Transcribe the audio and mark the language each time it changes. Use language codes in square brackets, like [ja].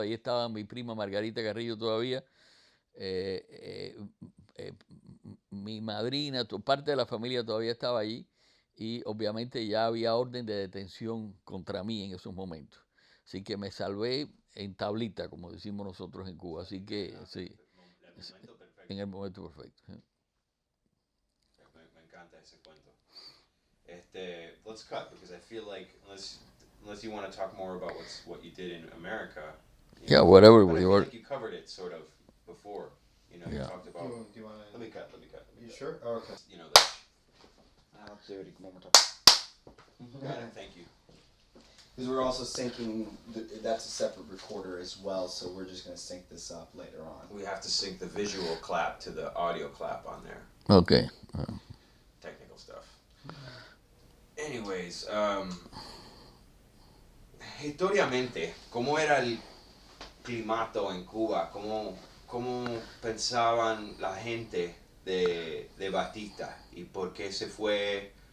[es] Ahí estaba mi prima Margarita Carrillo todavía, eh, eh, eh, mi madrina, parte de la familia todavía estaba allí, y obviamente ya había orden de detención contra mí en esos momentos. Así que me salvé en tablita, como decimos nosotros en Cuba. Así que sí, en el momento perfecto. Me encanta ese cuento. [en] Let's cut because I feel like unless you want to talk more about what you did in America. Yeah, whatever. But I feel like you covered it sort of before. You know, you Yeah. talked about. Do you want to? Let me cut. You sure? Oh, okay. You know, I'll do it one more time. got it. Thank you. Because we're also syncing, that's a separate recorder as well, so we're just going to sync this up later on. We have to sync the visual clap to the audio clap on there. Okay. Technical stuff. Anyways, [es] historiamente, ¿cómo era el climato en Cuba? ¿Cómo pensaban la gente de Batista? ¿Y por qué se fue